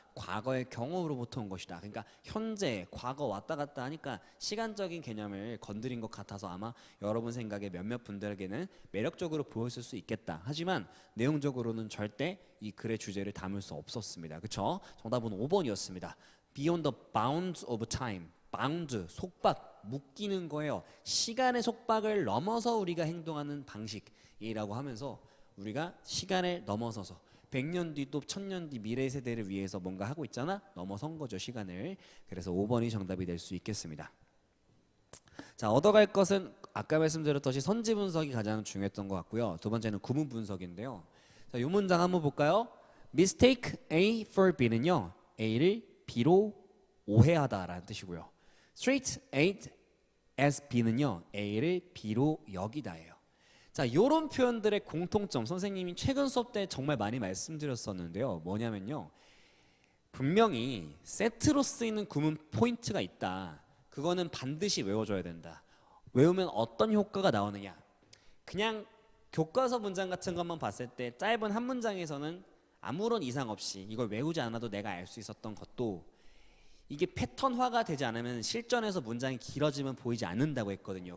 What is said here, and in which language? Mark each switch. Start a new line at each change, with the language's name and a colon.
Korean: 과거의 경험으로부터 온 것이다. 그러니까 현재, 과거 왔다 갔다 하니까 시간적인 개념을 건드린 것 같아서 아마 여러분 생각에 몇몇 분들에게는 매력적으로 보였을 수 있겠다. 하지만 내용적으로는 절대 이 글의 주제를 담을 수 없었습니다. 그렇죠? 정답은 5번이었습니다.
English: Beyond the bounds of time.
Korean: bound, 속박, 묶이는 거예요. 시간의 속박을 넘어서 우리가 행동하는 방식이라고 하면서 우리가 시간을 넘어서서 100년 뒤 또 1000년 뒤 미래 세대를 위해서 뭔가 하고 있잖아. 넘어선 거죠, 시간을. 그래서 5번이 정답이 될 수 있겠습니다. 자, 얻어갈 것은 아까 말씀드렸듯이 선지 분석이 가장 중요했던 것 같고요. 두 번째는 구문 분석인데요. 자, 이 문장 한번 볼까요? Mistake A for B 는요, A를 B로 오해하다라는 뜻이고요. Treat A as B 는요, A를 B로 여기다예요. 자, 요런 표현들의 공통점 선생님이 최근 수업 때 정말 많이 말씀드렸었는데요. 뭐냐면요, 분명히 세트로 쓰이는 구문 포인트가 있다. 그거는 반드시 외워줘야 된다. 외우면 어떤 효과가 나오느냐. 그냥 교과서 문장 같은 것만 봤을 때 짧은 한 문장에서는 아무런 이상 없이 이걸 외우지 않아도 내가 알 수 있었던 것도 이게 패턴화가 되지 않으면 실전에서 문장이 길어지면 보이지 않는다고 했거든요.